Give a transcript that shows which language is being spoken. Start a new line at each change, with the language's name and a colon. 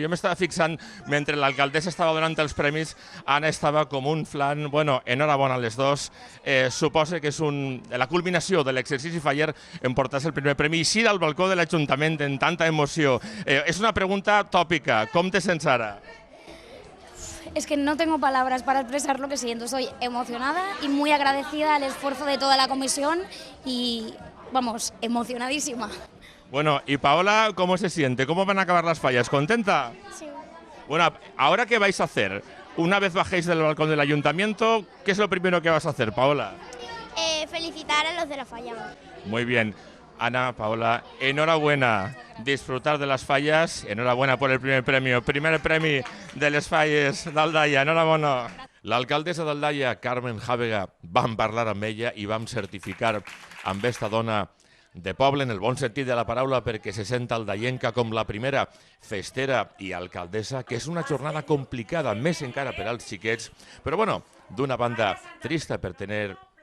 Catalan: Jo m'estava fixant, mentre l'alcaldessa estava donant els premis, Anna estava com un flan. Bueno, enhorabona a les dos. Suposa que és la culminació de l'exercici faller emportar-se el primer premi. I sí, al balcó de l'Ajuntament, en tanta emoció. És una pregunta tòpica. Com te sents ara?
Spanish: Es que no tengo palabras para expresar lo que siento. Estoy emocionada y muy agradecida al esfuerzo de toda la comisión y, vamos, emocionadísima. Bueno, y Paola, ¿cómo se siente? ¿Cómo van a acabar las fallas? ¿Contenta? Sí. Bueno, ¿ahora qué vais a hacer? Una vez bajéis del balcón del ayuntamiento, ¿qué es lo primero que vas a hacer, Paola? Felicitar a los de la falla. Muy bien. Ana, Paola, enhorabuena. Disfrutar de las fallas. Enhorabuena por el primer premio.
Catalan: Primer premi de les falles d'Aldaia. Enhorabona. L'alcaldessa d'Aldaia, Carmen Jàvega, vam parlar amb ella i vam certificar amb esta dona de poble, en el bon sentit de la paraula, perquè se sent aldaienca com la primera festera i alcaldessa, que és una jornada complicada, més encara per als xiquets, però bueno, d'una banda trista per tenir...